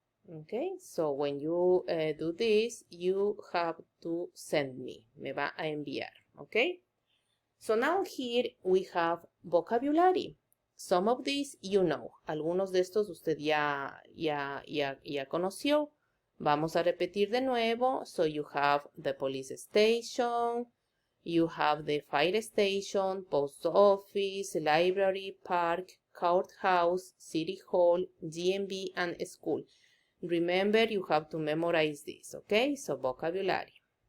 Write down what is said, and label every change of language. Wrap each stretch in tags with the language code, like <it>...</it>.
<en>Okay, so when you do this, you have to send me.</en> <es>Me va a enviar,</es> <en>okay? So now here we have vocabulary. Some of these you know.</en> <es>Algunos de estos usted ya conoció. Vamos a repetir de nuevo.</es> <en>So you have the police station, you have the fire station, post office, library, park, courthouse, city hall, DMV, and school. Remember, you have to memorize this, okay? So vocabulary.</en>